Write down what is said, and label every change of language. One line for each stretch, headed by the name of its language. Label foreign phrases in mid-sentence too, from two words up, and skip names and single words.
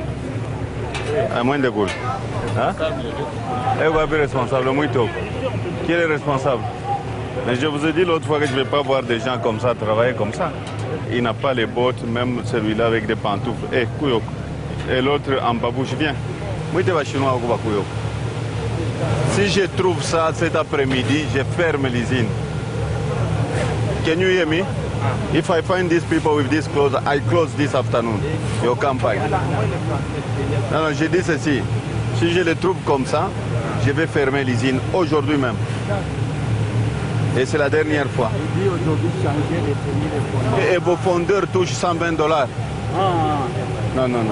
Swahili: Mwende kule.
French: Hein? Et vous êtes responsable, muito. Qui est responsable? Mais je vous ai dit l'autre fois que je ne vais pas voir des gens comme ça travailler comme ça. Il n'a pas les bottes, même celui-là avec des pantoufles. Eh, Kouyok. Et l'autre en babouche, viens. Mwite va chinois au Kouyok. Si je trouve ça cet après-midi, je ferme l'usine.
English: Can you hear me? If I find these people with this clothes, I close this afternoon.
French: Your campagne. Non, non, j'ai dit ceci. Si je les trouve comme ça, je vais fermer l'usine aujourd'hui même. Et c'est la dernière fois. Et vos fondeurs touchent 120 $. Non, non, non.